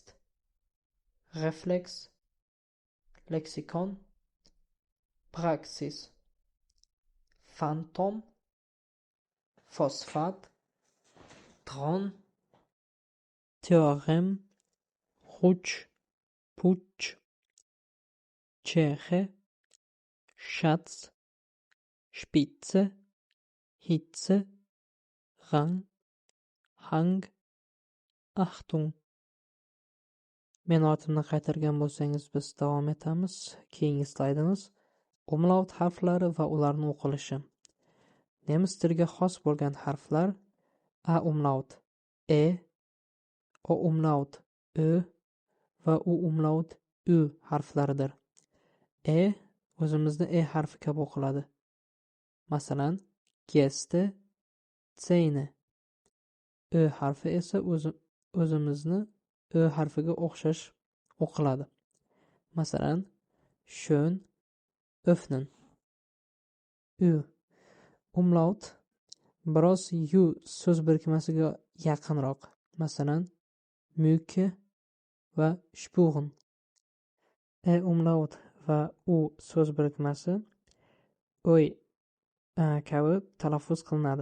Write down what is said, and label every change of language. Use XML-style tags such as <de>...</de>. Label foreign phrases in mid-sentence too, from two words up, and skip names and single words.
<de>Reflex, Lexikon, Praxis, Phantom, Phosphat, Tron, Theorem, Rutsch, Putsch, Tscheche, Schatz, Spitze, Hitze, Rang, Hang, Achtung.</de> <uz>Men ortimdan qaytargan bo'lsangiz, biz davom etamiz. Keyingi slaydimiz umlaut harflari va ularning o'qilishi. Nemis tiliga xos bo'lgan harflar A umlaut E, O umlaut Ö va U umlaut Ü harflaridir. E o'zimizni E harfi kabi o'qiladi.</uz> <de>Masalan, Geste, Zähne.</de> <uz>Ö harfi esa o'zimizni Ö harfiga o'xshash o'qiladi. Masalan,</uz> <de>schön, öffnen.</de> <uz>Ü umlaut biroz yu so'z birikmasiga yaqinroq. Masalan, Mücke va Spuren. E umlaut va U so'z birikmasi o'y kabi talaffuz qilinadi.</uz>